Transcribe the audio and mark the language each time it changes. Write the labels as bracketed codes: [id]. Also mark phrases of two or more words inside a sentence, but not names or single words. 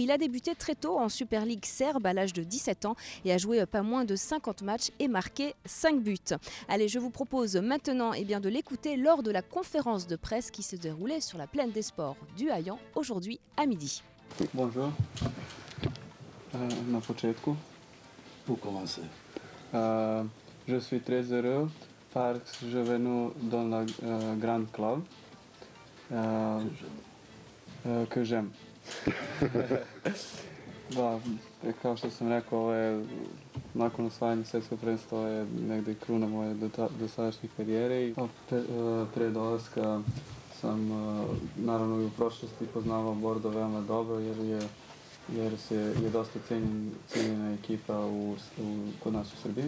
[fr] Il a débuté très tôt en Super League serbe à l'âge de 17 ans et a joué pas moins de 50 matchs et marqué 5 buts. Allez, je vous propose maintenant de l'écouter lors de la conférence de presse qui se déroulait sur la plaine des sports du Hayan aujourd'hui à midi. Bonjour. [sr] Na početku. [fr] Pour commencer. Je suis très heureux parce que je venu dans la grande club que j'aime. [sr] Da, kao što sam rekao, ovo je, nakon osvajanja svjetskog prvenstva, ovo je negdje kruna moje dosadašnje karijere i pre dolaska sam naravno i u prošlosti poznavao Bordo veoma dobro jer je dosta cijenjena ekipa kod nas u Srbiji.